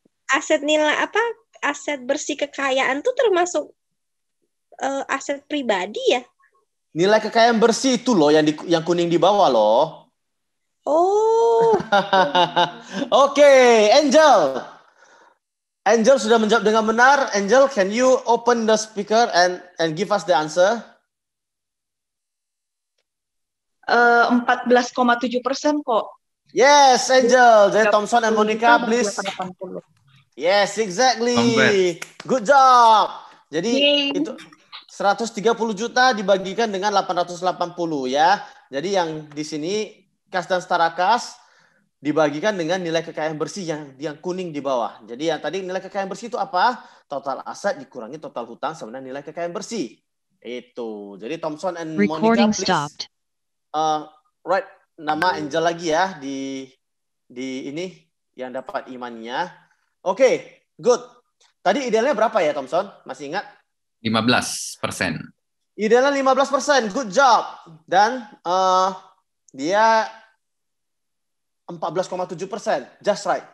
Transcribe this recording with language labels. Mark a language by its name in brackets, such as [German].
[Indonesian] Aset nilai apa? Aset bersih kekayaan tuh termasuk aset pribadi ya? Nilai kekayaan bersih itu loh yang kuning di bawah loh. Oh. Oke, Angel. Angel sudah menjawab dengan benar. [English] Angel, can you open the speaker and give us the answer? [Indonesian] 14,7% kok. [English] Yes, Angel. [Indonesian] Jadi [English] Thompson and Monica, please. Yes, exactly. Good job. [Indonesian] Jadi itu 130 juta dibagikan dengan 880 ya. Jadi yang di sini kas dan setara kas dibagikan dengan nilai kekayaan bersih yang kuning di bawah. Jadi yang tadi nilai kekayaan bersih itu apa? Total aset dikurangi total hutang sama dengan nilai kekayaan bersih. Itu. Jadi [English] Thompson and Monica, please. Right, [Indonesian] nama Angel lagi ya di ini yang dapat imannya. Oke, [English] good. [Indonesian] Tadi idealnya berapa ya Thompson? Masih ingat? 15%. Idealnya 15%. [English] Good job. [Indonesian] Dan dia 14,7%. [English] Just right.